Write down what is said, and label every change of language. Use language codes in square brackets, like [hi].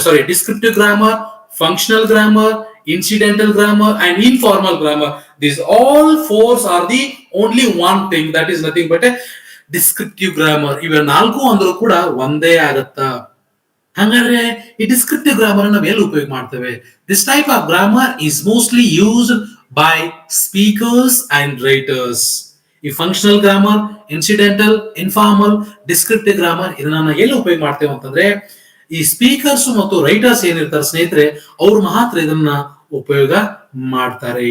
[en] Descriptive grammar, functional grammar, incidental grammar and informal grammar. These all four are the only one thing, that is nothing but a descriptive grammar. [kn] ಇವ ನಾಲ್ಕು ಅಂದ್ರೂ ಕೂಡ ಒಂದೇ ಆಗತ್ತಾ. ಹಾಗಾದ್ರೆ ಈ ಡಿಸ್ಕ್ರಿಪ್ಟಿವ್ ಗ್ರಾಮರ್ ನಾವು ಎಲ್ಲಿ ಉಪಯೋಗ ಮಾಡ್ತೇವೆ? [en] This type of grammar is mostly used by speakers and writers. [kn] ಈ functional grammar, incidental, informal, descriptive grammar ಇದನ್ನ ಎಲ್ಲಿ ಉಪಯೋಗ ಮಾಡ್ತೇವೆ ಅಂತಂದ್ರೆ ಈ ಸ್ಪೀಕರ್ಸ್ ಮತ್ತು ರೈಟರ್ಸ್ ಏನಿರ್ತಾರೆ ಸ್ನೇಹಿತರೆ, ಅವ್ರು ಮಾತ್ರ ಇದನ್ನ ಉಪಯೋಗ ಮಾಡ್ತಾರೆ.